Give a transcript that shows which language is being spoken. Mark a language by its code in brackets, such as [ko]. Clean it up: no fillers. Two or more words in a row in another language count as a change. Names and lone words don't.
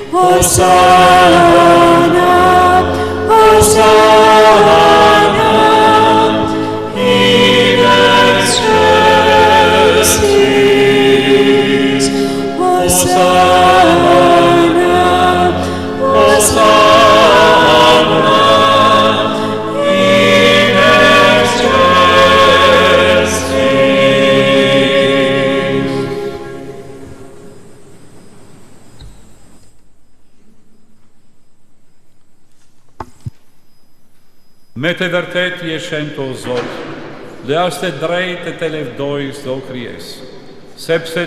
[la] Hosanna, Hosanna, in excelsis. Hosanna, Hosanna, in excelsis. [sq] Me të vërtet je shenjtë o Zot, dhe është e drejtë të levdoj çdo krijesë, sepse